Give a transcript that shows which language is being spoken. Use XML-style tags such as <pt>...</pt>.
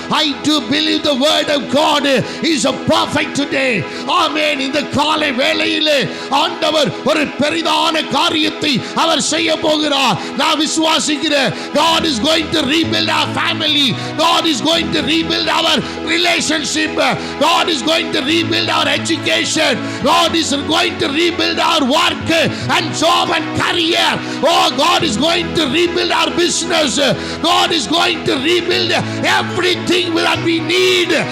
<en>I do believe the word of God is a perfect today.</en> <ta>ஆமென். இந்த காலை வேளையிலே ஆண்டவர் ஒரு பெரிதான காரியத்தை அவர் செய்ய போகிறார். நான் விசுவாசிக்கிறேன்.</ta> <en>God is going to rebuild our family. God is going to rebuild our relationship. God is going to rebuild our education. God is going to rebuild our work and job and career. Oh, God is going to rebuild our business. God is going to rebuild everything that we need.</en>